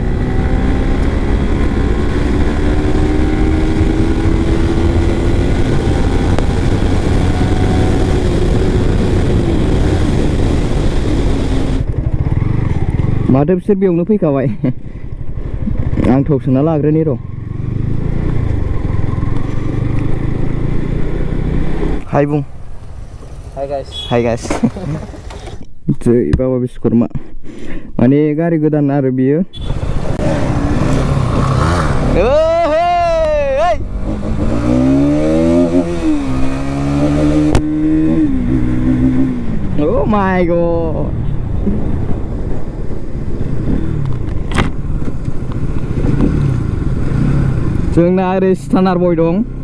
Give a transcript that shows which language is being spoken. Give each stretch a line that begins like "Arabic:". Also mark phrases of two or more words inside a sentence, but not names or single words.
Bodo: माथो बिसोर बेयावनो फैखाबाय आं थाव सोना लाग्रोनि र' हाय बुं
English: hi guys
Bodo: जै बाबा बिस्वकर्मा माने गारि गोदान आरो बियो
English: Oh my god
Bodo: जोंना ओरै स्टानार बय दं